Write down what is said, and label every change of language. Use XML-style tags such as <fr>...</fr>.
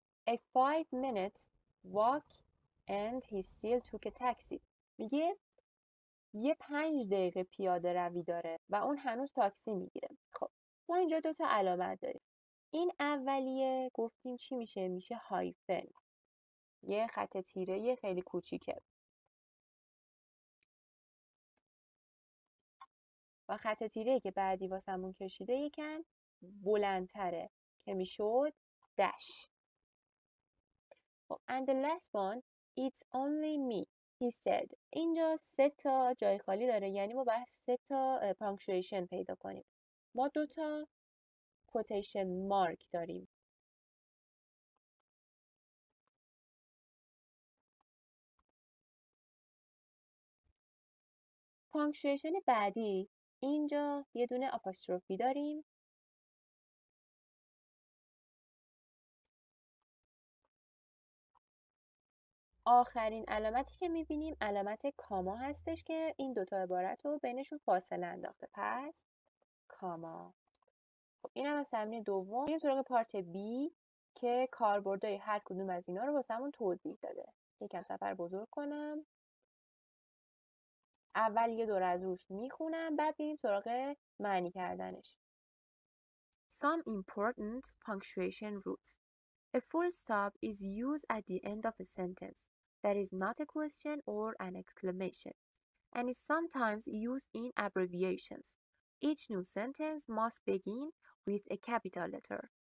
<en>A 5-minute walk and he still took a taxi.</en> <fa>میگه یه 5 دقیقه پیاده روی داره و اون هنوز تاکسی میگیره. خب ما اینجا 2 تا علامت داریم. این اولیه گفتیم چی میشه؟ میشه هایفن. یه خط تیره خیلی کوچیکه. و خط تیره که بعدی واسمون کشیده یکم بلندتره که میشد دش.</fa> <en>And the last one, it's only me, he said.</en> <fa>اینجا 3 تا جای خالی داره، یعنی ما باید 3 تا پانکچویشن پیدا کنیم. ما 2 تا کوتیشن مارک داریم. پانکچویشن بعدی اینجا یه دونه آپاستروفی داریم. آخرین علامتی که میبینیم علامت کاما هستش که این 2 تا عبارت رو بینشون فاصله انداخته. پس کاما. خب اینم از تمرین دوم. میریم سراغ پارت بی که کاربردهای هر کدوم از اینا رو واسمون توضیح داده. یکم صفحه بزرگ کنم. اول یه دور از روش میخونم، بعد بریم سراغ معنی کردنش.</fa> <en>Some important punctuation rules. A full stop is used at the end of a sentence that is not a question or an exclamation, and is sometimes used in abbreviations. Each new sentence must begin with a capital letter.</en>